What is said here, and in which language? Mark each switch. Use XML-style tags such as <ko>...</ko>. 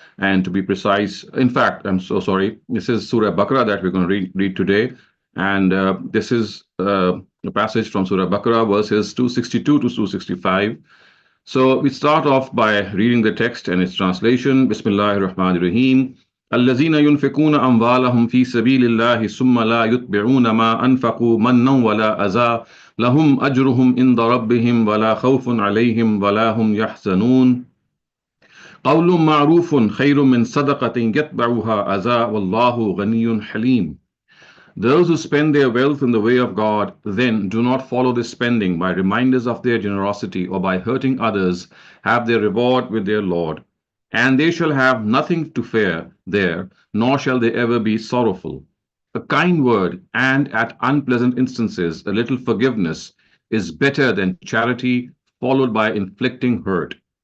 <en>And to be precise, in fact, I'm so sorry, this is Surah Baqarah that we're going to read today. And this is a passage from Surah Baqarah, verses 262 to 265. So we start off by reading the text and its translation. Bismillahir Rahmanir Rahim.</en> <ar>الذين ينفقون أموالهم في سبيل الله ثم لا يتبعون ما أنفقوا منا ولا أذى لهم أجرهم عند ربهم ولا خوف عليهم ولا هم يحزنون قول معروف خير من صدقة يتبعها أذى والله غني حليم.</ar> <en>Those who spend their wealth in the way of God then do not follow this spending by reminders of their generosity or by hurting others have their reward with their Lord. And they shall have nothing to fear there, nor shall they ever be sorrowful. A kind word and at unpleasant instances a little forgiveness is better than charity followed by inflicting hurt.</en>